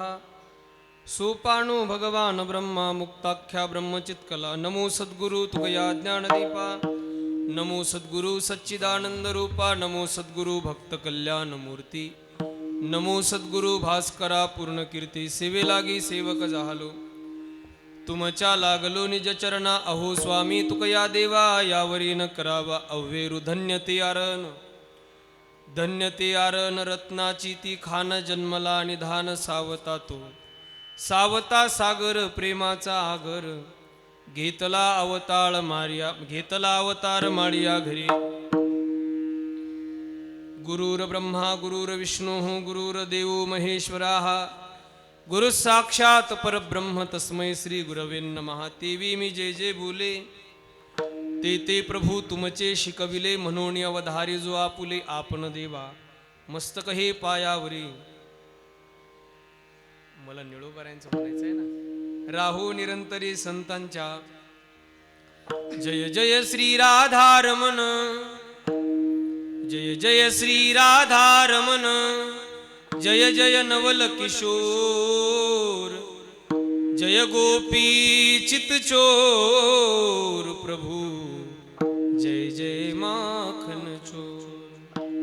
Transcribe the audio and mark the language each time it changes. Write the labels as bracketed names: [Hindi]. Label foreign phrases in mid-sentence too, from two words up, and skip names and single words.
[Sanskrit] सोपानो भगवान ब्रह्मा मुक्ताख्या ब्रह्मचित्कला. [Marathi] नमो सद्गुरु तुकया ज्ञानदीपा, नमो सद्गुरु सच्चिदानंद रूपा, नमो सद्गुरु भक्त कल्याण मूर्ती, नमो सद्गुरु भास्करा पूर्ण कीर्ती. सेवे लागी सेवक जाहलो, तुमच्या लागलो निज चरणा. अहो स्वामी तुकया देवा, यावरी न करावा अव्हेरू. धन्य ते आरण, धन्य ते आरण, रत्नाची ती खान. जन्मला निधान सावता तो, सावता सागर प्रेमाचा आगर. घेतला अवतार मारिया, घेतला अवतार मारिया घरी. [Sanskrit] गुरुर ब्रह्मा गुरुर विष्णु गुरुर्देवो महेश्वराः. गुरु साक्षात परब्रह्म तस्मै श्री गुरवे नमः. [Marathi] तेवी मी जे जे बोले, ते ते प्रभू तुमचे शिकविले. म्हणून अवधारी जो आपुले, आपण देवा मस्तक हे पायावरी. मला निळोबाऱ्यांचं म्हणायचं आहे ना. राहू निरंतरी संतांच्या. [Hindi] जय जय श्री राधारमण, जय जय श्री राधारमण, जय जय नवल किशोर, जय गोपी चितचोर प्रभु, जय जय माखन चोर.